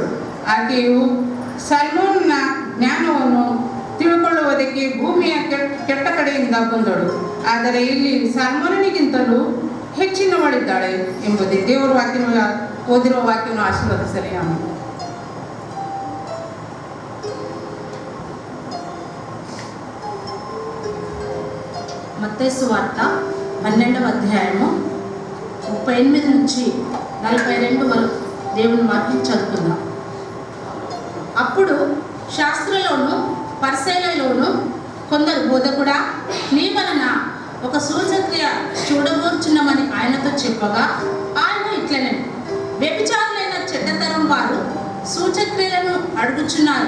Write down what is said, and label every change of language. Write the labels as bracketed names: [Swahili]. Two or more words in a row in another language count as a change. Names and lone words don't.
[Kannada] ಆಕೆಯು ಸಲ್ಮೋನ್ನ ಜ್ಞಾನವನ್ನು ತಿಳ್ಕೊಳ್ಳುವುದಕ್ಕೆ ಭೂಮಿಯ ಕೆಟ್ಟ ಕಡೆಯಿಂದ ಬಂದಳು. ಆದರೆ ಇಲ್ಲಿ ಸಲ್ಮೋನನಿಗಿಂತಲೂ ಹೆಚ್ಚಿನವಳಿದ್ದಾಳೆ ಎಂಬುದೇ ದೇವರ ವಾಕ್ಯ. ಓದಿರುವ ವಾಕ್ಯವನ್ನು ಆಶೀರ್ವದಿಸಲಿ. ಆಮೆನ್. [Telugu] మత్తయి సువార్త 12వ అధ్యాయము 38 నుంచి 42 వరకు దేవుని వాక్యం చదువుకుందాం. అప్పుడు శాస్త్రులోను పరిసయ్యులలోను కొందరు బోధకుడా, నీ వలన ఒక సూచక్రియ చూడగోర్చున్నామని ఆయనతో చెప్పగా ఆయన ఇట్లనే, వ్యభిచారులైన చెడ్డతరం వారు సూచక్రియలను అడుగుచున్నారు.